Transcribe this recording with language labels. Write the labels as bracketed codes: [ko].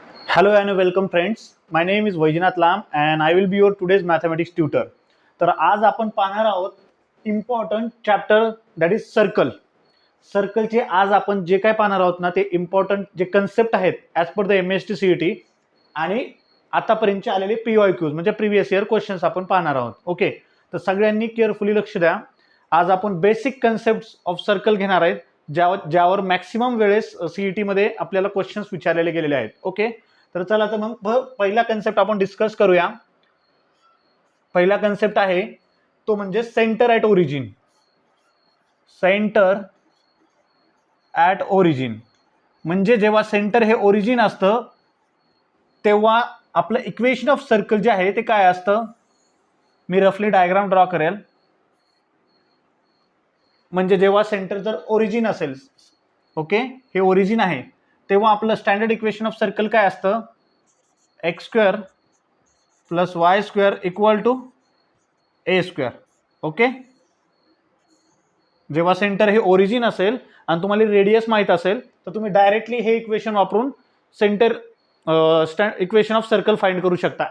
[en] Hello and welcome friends. My name is Vaijnath Lam and I will be your today's mathematics tutor. [mr] तर आज आपण पाहणार आहोत [en] Important chapter that is circle. [mr] सर्कलचे आज आपण जे काय पाहणार आहोत ना ते इम्पॉर्टंट जे कन्सेप्ट आहेत [en] as per the MST CET [mr] आणि आतापर्यंतचे आलेले PYQs म्हणजे प्रिव्हियस इयर क्वेश्चन्स आपण पाहणार आहोत. ओके, तर सगळ्यांनी केअरफुली लक्ष द्या. आज आपण [en] basic concepts of circle [mr] घेणार आहेत ज्यावर मॅक्सिमम वेळेस CET मध्ये आपल्याला क्वेश्चन्स विचारलेले गेलेले आहेत. ओके, तर चला तर मग पहिला कन्सेप्ट आपण डिस्कस करूया. पहिला कन्सेप्ट आहे तो म्हणजे centre at origin. Centre at origin म्हणजे जेव्हा सेंटर हे ओरिजिन असतं तेव्हा आपलं इक्वेशन ऑफ सर्कल जे आहे ते काय असतं. मी रफली डायग्राम ड्रॉ करेल. म्हणजे जेव्हा सेंटर जर ओरिजिन असेल, ओके, हे ओरिजिन आहे, तेव्हा आपलं स्टँडर्ड इक्वेशन ऑफ सर्कल काय असतं. [en] X square plus y square equal to a square. [mr] Okay, जेव्हा सेंटर हे ओरिजिन असेल आणि तुम्हाला रेडियस माहीत असेल तर तुम्ही डायरेक्टली हे इक्वेशन वापरून centre equation of circle find करू शकता.